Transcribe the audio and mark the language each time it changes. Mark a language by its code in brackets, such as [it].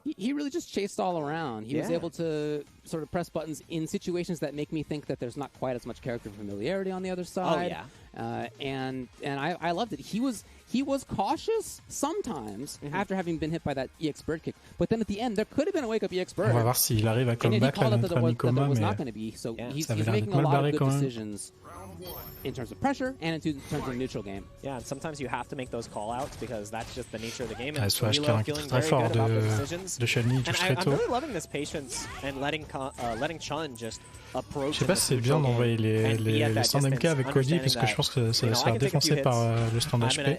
[en] He really just chased all around. He was able to sort of press buttons in situations that make me think that there's not quite as much character familiarity on the other side. Oh yeah. And I loved it. He was cautious sometimes after having been hit by that EX bird kick, but then at the end there could have been a wake up EX bird. [fr] On va voir s'il arrive à comeback là notre ami Koma, mais [en] he's making a lot of good decisions in terms of pressure and in terms of neutral game. Yeah, and sometimes you have to make those call outs because that's just the nature of the game. [fr] SOH qui est très fort de Shelly touche très tôt. [en] I'm really loving this patience and letting Chun just approach. [fr] Je sais pas si c'est bien d'envoyer les stands MK avec Cody parce que je pense que ça va se faire défoncer par le stand HP.